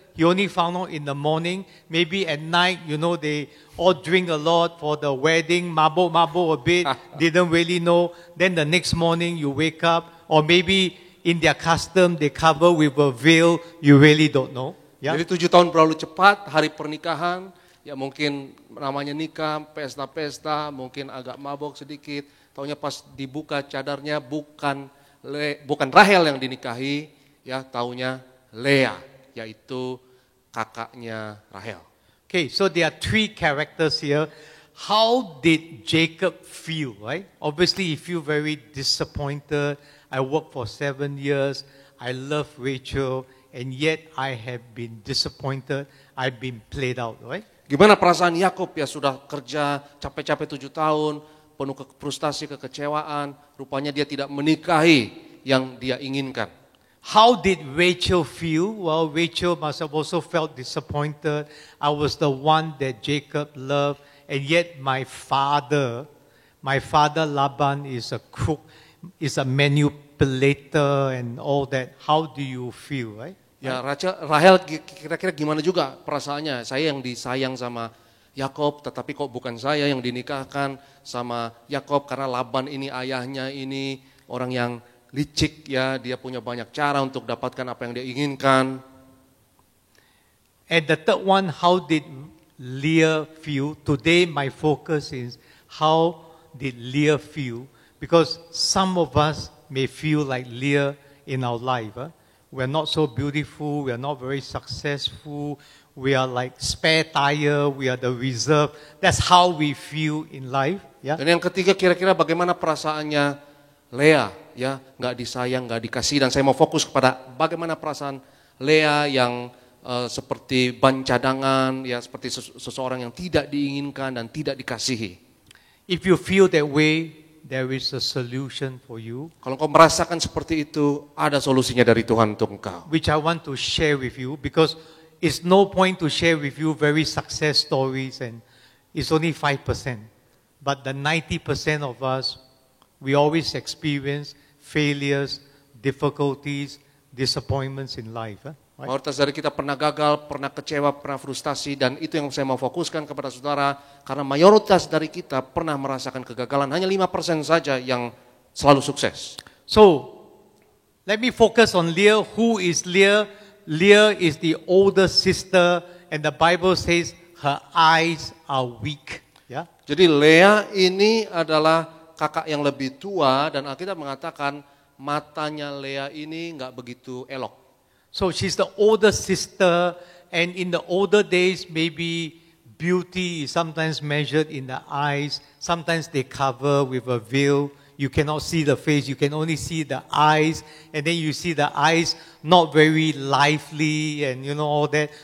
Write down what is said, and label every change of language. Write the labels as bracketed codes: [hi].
[en] He only found out in the morning. Maybe at night, they all drink a lot for the wedding, mabok a bit, didn't really know. Then the next morning you wake up, or maybe in their custom they cover with a veil, you really don't know. Yeah? [id] Jadi 7 tahun berlalu cepat, hari pernikahan, ya mungkin namanya nikah, pesta-pesta, mungkin agak mabok sedikit. Taunya pas dibuka cadarnya bukan Rahel yang dinikahi, ya taunya Lea, yaitu kakaknya Rahel. [en] Okay, so there are 3 characters here. How did Jacob feel, right? Obviously, he feel very disappointed. I worked for 7 years. I love Rachel, and yet I have been disappointed. I've been played out, right? [id] Gimana perasaan Yakub, ya sudah kerja capek-capek 7 tahun, penuh frustasi, kekecewaan, rupanya dia tidak menikahi yang dia inginkan. [en] How did Rachel feel? Well, Rachel must have also felt disappointed. I was the one that Jacob loved, and yet my father Laban is a crook, is a manipulator and all that. How do you feel, right? [id] Ya, Rahel kira-kira gimana juga perasaannya? Saya yang disayang sama Yakob, tetapi kok bukan saya yang dinikahkan sama Yakob, karena Laban ini ayahnya ini orang yang licik, ya, dia punya banyak cara untuk dapatkan apa yang dia inginkan. [en] And the third one, how did Leah feel? Today my focus is how did Leah feel? Because some of us may feel like Leah in our life. We're not so beautiful, we're not very successful, we are like spare tire, we are the reserve. That's how we feel in life. Yeah? [id] Dan yang ketiga, kira-kira bagaimana perasaannya Lea, ya, nggak disayang, nggak dikasih. Dan saya mau fokus kepada bagaimana perasaan Lea yang seperti ban cadangan, ya, seperti seseorang yang tidak diinginkan dan tidak dikasihi. [en] If you feel that way, there is a solution for you, [id] Kalau kau merasakan seperti itu, ada solusinya dari Tuhan untuk engkau. [en] which I want to share with you, because it's no point to share with you very success stories and it's only 5%. But the 90% of us, we always experience failures, difficulties, disappointments in life. Right? [id] Mayoritas dari kita pernah gagal, pernah kecewa, pernah frustasi, dan itu yang saya mau fokuskan kepada saudara, karena mayoritas dari kita pernah merasakan kegagalan, hanya 5% saja yang selalu sukses. [en] So, let me focus on Leah. Who is Leah? Leah is the older sister, and the Bible says her eyes are weak. Yeah. [id] Jadi Lea ini adalah kakak yang lebih tua dan Alkitab mengatakan matanya Lea ini nggak begitu elok. [en] So she's the older sister, and in the older days, maybe beauty is sometimes measured in the eyes. Sometimes they cover with a veil. You cannot see the face, you can only see the eyes, and then you see the eyes not very lively, and you know all that.